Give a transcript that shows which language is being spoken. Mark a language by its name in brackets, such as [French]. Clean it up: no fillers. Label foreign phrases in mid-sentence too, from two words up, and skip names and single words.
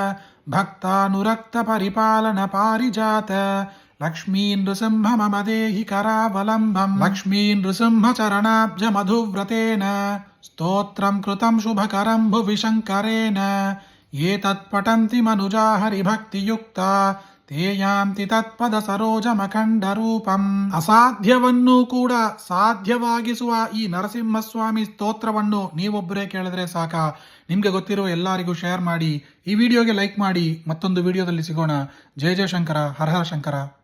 [Sanskrit] भक्तानुरक्तपरिपालनपारिजात लक्ष्मी नृसिंह मम देहि करावलम्बम् लक्ष्मी नृसिंह चरणाब्जमधुव्रतेन स्तोत्रं कृतं शुभकरं भुवि शङ्करेण ये तत्पठन्ति मनुजा हरिभक्तियुक्ता ते ಯಾಂತಿ ತತ್ಪದ ಸರೋಜಮಖಂಡರೂಪಂ [Kannada] ಅಸಾಧ್ಯವನ್ನೂ ಕೂಡ ಸಾಧ್ಯವಾಗಿಸುವ ಈ ನರಸಿಂಹಸ್ವಾಮಿ ಸ್ತೋತ್ರವನ್ನು ನೀವೊಬ್ಬರೇ ಕೇಳಿದ್ರೆ ಸಾಕ. ನಿಮ್ಗೆ ಗೊತ್ತಿರೋ ಎಲ್ಲರಿಗೂ ಶೇರ್ ಮಾಡಿ, ಈ ವಿಡಿಯೋಗೆ ಲೈಕ್ ಮಾಡಿ. ಮತ್ತೊಂದು ವಿಡಿಯೋದಲ್ಲಿ ಸಿಗೋಣ. [Sanskrit] ಜಯ ಜಯ ಶಂಕರ, ಹರ ಹರ ಶಂಕರ.